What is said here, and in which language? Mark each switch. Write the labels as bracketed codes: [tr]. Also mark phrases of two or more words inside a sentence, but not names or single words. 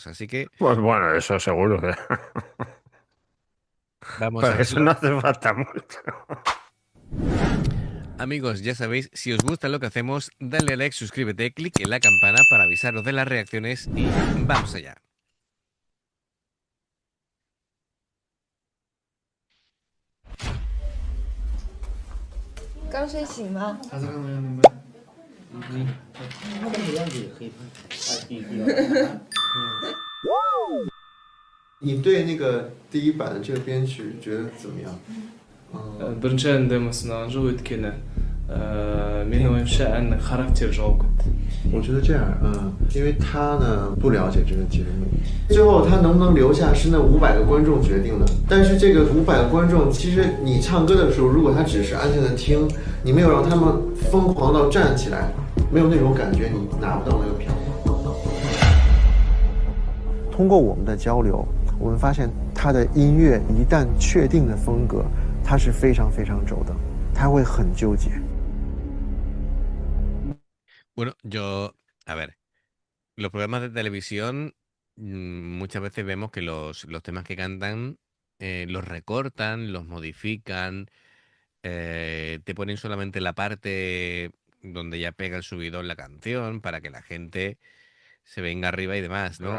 [es] Así que Pues bueno, eso seguro. vamos a Para eso verlo. no hace falta mucho. Amigos, ya sabéis, si os gusta lo que hacemos, dale a like, suscríbete, clic en la campana para avisaros de las reacciones y vamos allá. [zh] 刚睡醒吗？他是看没有明白？他这个样子也可以拍。你对那个第一版的这个编曲觉得怎么样？ [kk] бірінші әнді мысынан жоқ өйткені менің ойымша әннің характері жоқ. [zh] 我觉得这样，因为他呢不了解这个节目，最后他能不能留下是那500个观众决定的。但是这个500个观众，其实你唱歌的时候，如果他只是安静的听，你没有让他们疯狂到站起来，没有那种感觉，你拿不到那个票。通过我们的交流，我们发现他的音乐一旦确定的风格，他是非常非常轴的，他会很纠结。 [es] Bueno, a ver, los programas de televisión muchas veces vemos que los temas que cantan los recortan, los modifican, te ponen solamente la parte donde ya pega el subidón la canción para que la gente se venga arriba y demás, ¿no?